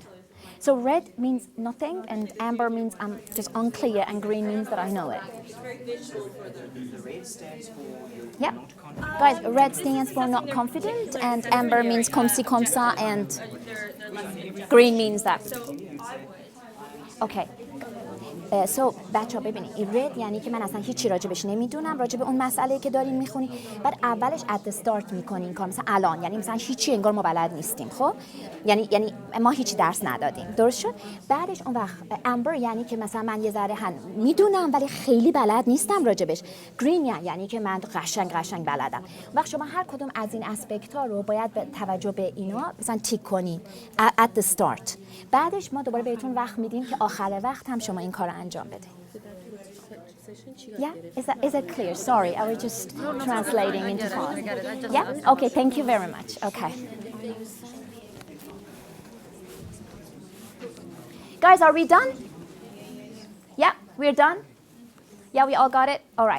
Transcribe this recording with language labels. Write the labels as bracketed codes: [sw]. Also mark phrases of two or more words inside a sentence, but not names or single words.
[en] So red means nothing, and amber means I'm just unclear, and green means that I know it. The red stands for yeah. not confident. Guys, red stands for not confident, and amber means [fr] comme ci comme ça, [en] and green means that. Okay. [fa] So بچه‌ها ببینید این رد یعنی که من اصلا هیچی راجبش نمیدونم، راجب اون مسئله که دارین میخونین، بعد اولش [en] at the start [fa] میکنین کار، مثلا الان یعنی مثلا هیچی انگار ما بلد نیستیم، خب یعنی ما هیچ درس ندادیم، درست شد؟ بعدش اون وقت امبر یعنی که مثلا من یه ذره میدونم ولی خیلی بلد نیستم راجبش. گرین یعنی که من قشنگ بلدم. وقت شما هر کدوم از این اسپکت ها رو باید به توجه به اینا مثلا تیک کنین [en] at the start. [fa] بعدش ما دوباره بهتون وقت میدیم که آخر وقت هم شما این کار انجام بدید. [en] Yeah, is that clear? Sorry, I was just translating into fast. Yeah, okay, thank you very much. Okay. Guys, are we done? Yeah, we're done? Yeah, we all got it? All right.